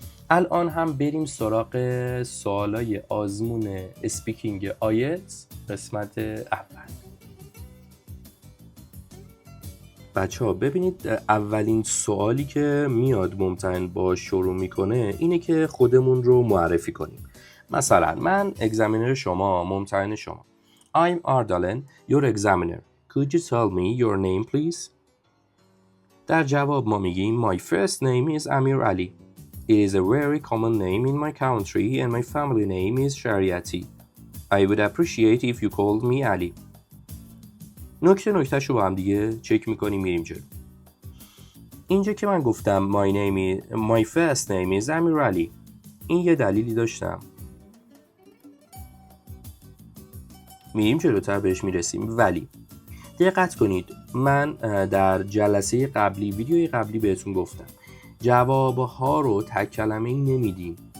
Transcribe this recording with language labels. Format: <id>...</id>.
<fa>الان هم بریم سراغ سوالای آزمون اسپیکینگ آیلتس قسمت اول. بچه ها ببینید، اولین سوالی که میاد ممتحن با شروع میکنه اینه که خودمون رو معرفی کنیم. مثلا من اگزامینر شما، ممتحن شما.</fa> <en>I'm Ardalen, your examiner. Could you tell me your name please?</en> <fa>در جواب ما میگیم</fa> <en>My first name is Amir Ali. It is a very common name in my country and my family name is Shariati. I would appreciate if you called me Ali.</en> <fa>نکتهشو با هم دیگه چک میکنیم میریم جلو. اینجا که من گفتم</fa> <en>my first name is Amir Ali،</en> <fa>این یه دلیلی داشتم. میریم جلوتر بهش میرسیم. ولی دقت کنید، من در جلسه قبلی، ویدیوی قبلی بهتون گفتم جوابها رو تک کلمه‌ای نمیدیم.</fa>